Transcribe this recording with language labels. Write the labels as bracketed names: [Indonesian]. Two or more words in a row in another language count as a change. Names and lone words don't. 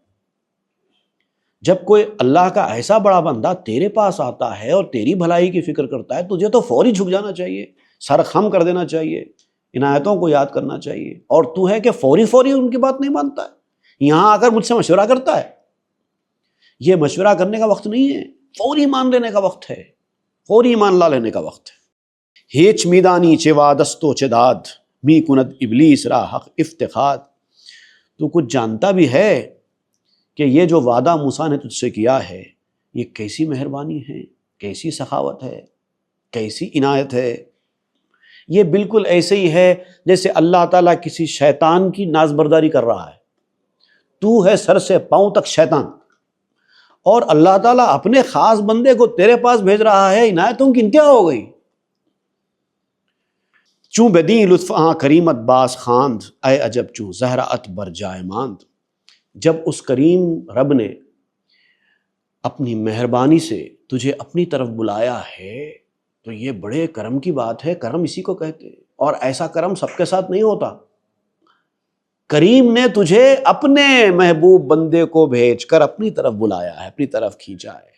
[Urdu] جب کوئی اللہ کا ایسا بڑا بندہ تیرے پاس آتا ہے اور تیری بھلائی کی فکر کرتا ہے، تجھے تو فوری جھک جانا چاہیے، سر خم کر دینا چاہیے، عنایتوں کو یاد کرنا چاہیے. اور تو ہے کہ فوری ان کی بات نہیں مانتا ہے، یہاں آ کر مجھ سے مشورہ کرتا ہے. یہ مشورہ کرنے کا وقت نہیں ہے، فوری مان لینے کا وقت ہے، فوری ایمان لا لینے کا وقت ہے. [Persian] ہیچ میدانی چے وادستو چے داد می کند ابلیس را حق افتخاد. [Urdu] تو کچھ جانتا بھی ہے کہ یہ جو وعدہ موسیٰ نے تجھ سے کیا ہے یہ کیسی مہربانی ہے، کیسی سخاوت ہے، کیسی عنایت ہے. یہ بالکل ایسے ہی ہے جیسے اللہ تعالیٰ کسی شیطان کی نازبرداری کر رہا ہے. تو ہے سر سے پاؤں تک شیطان، اور اللہ تعالیٰ اپنے خاص بندے کو تیرے پاس بھیج رہا ہے. عنایتوں کی انتہا ہو گئی. [Persian] چوں بدیں لطف آں کریمت باز خواند اے عجب چوں زہرہ ات بر جائے ماند. [Urdu] جب اس کریم رب نے اپنی مہربانی سے تجھے اپنی طرف بلایا ہے تو یہ بڑے کرم کی بات ہے. کرم اسی کو کہتے ہیں، اور ایسا کرم سب کے ساتھ نہیں ہوتا. کریم نے تجھے اپنے محبوب بندے کو بھیج کر اپنی طرف بلایا ہے، اپنی طرف کھینچا ہے.